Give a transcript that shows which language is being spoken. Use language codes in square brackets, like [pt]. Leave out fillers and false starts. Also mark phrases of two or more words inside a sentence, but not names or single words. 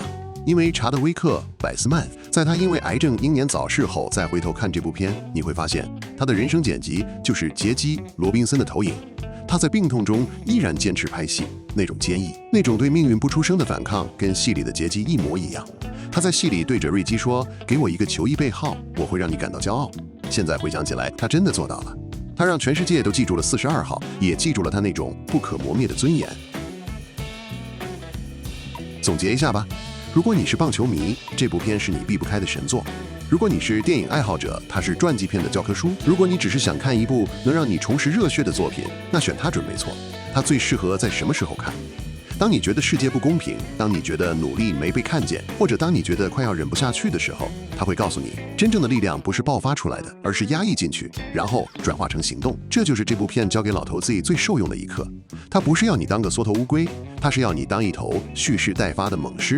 [zh] 因為查德威克·百斯曼在他因為癌症英年早逝後，再回頭看這部片，你會發現他的人生剪輯就是傑基·羅賓森的投影。他在病痛中依然堅持拍戲，那種堅毅，那種對命運不出聲的反抗，跟戲裡的傑基一模一樣。他在戲裡對着瑞基說：“給我一個球衣背號，我會讓你感到驕傲。” 現在回想起來，他真的做到了。他讓全世界都記住了42號，也記住了他那種不可磨滅的尊嚴。總結一下吧。如果你是棒球迷，這部片是你避不開的神作；如果你是電影愛好者，它是傳記片的教科書；如果你只是想看一部能讓你重拾熱血的作品，那選它準沒錯。它最適合在什麼時候看？當你覺得世界不公平，當你覺得努力沒被看見，或者當你覺得快要忍不下去的時候，它會告訴你，真正的力量不是爆發出來的，而是壓抑進去，然後轉化成行動。這就是這部片教給老頭 Z 最受用的一課。它不是要你當個縮頭烏龜，它是要你當一頭蓄勢待發的猛獅。